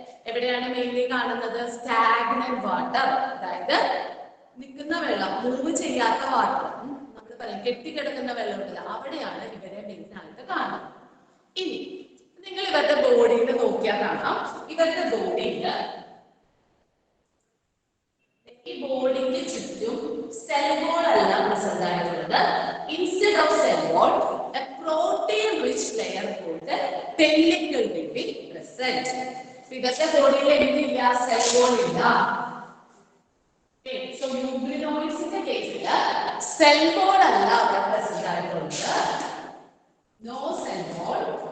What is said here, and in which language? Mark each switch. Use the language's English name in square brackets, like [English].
[Malayalam] എവിടെയാണ് മെയിൻലി കാണുന്നത്? Stagnant water, അതായത് നിൽക്കുന്ന വെള്ളം, മൂവ് ചെയ്യാത്ത വാട്ടർ, നമ്മൾ പറയും കെട്ടിക്കിടക്കുന്ന വെള്ളമില്ല, അവിടെയാണ് ഇവരെ മെയിൻ ആയിട്ട് കാണുന്നത്. ഇനി നിങ്ങൾ ഇവരുടെ ബോഡിയിൽ നോക്കിയാൽ കാണാം, ഇവരുടെ ബോഡിയിൽ ഈ ബോഡിക്ക് ചുറ്റും സെൽ വോൾ അല്ല പ്രസന്റ് ആയിട്ടുള്ളത്. [English] Instead of cell wall a protein rich layer called pellicle will be present. [Malayalam] ഇവരുടെ ബോഡിയിൽ എന്തില്ല? സെൽ വോൾ ഇല്ല. സോ യൂഗ്ലിനോയിഡ്സിന്റെ കേസിൽ സെൽ വോൾ അല്ല അവിടെ പ്രസന്റ് ആയിട്ടുള്ളത്. No cell wall.